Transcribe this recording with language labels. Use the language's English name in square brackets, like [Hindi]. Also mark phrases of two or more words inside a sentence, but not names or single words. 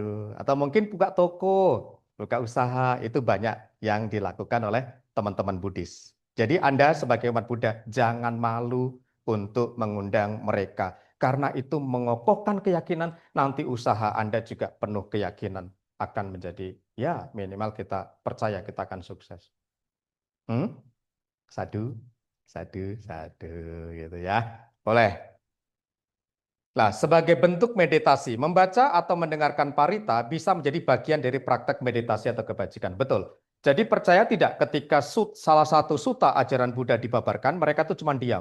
[Indonesian] Atau mungkin buka toko, buka usaha. Itu banyak yang dilakukan oleh teman-teman Buddhis. Jadi Anda sebagai umat Buddha jangan malu untuk mengundang mereka. Karena itu mengokohkan keyakinan, nanti usaha Anda juga penuh keyakinan akan menjadi, ya minimal kita percaya kita akan sukses. [Pali] Hmm? Sadu, sadu, sadu, [Indonesian] gitu ya. Boleh. Nah, sebagai bentuk meditasi, membaca atau mendengarkan parita bisa menjadi bagian dari praktek meditasi atau kebajikan. Betul. Jadi percaya tidak ketika salah satu suta ajaran Buddha dibabarkan, mereka tuh cuma diam.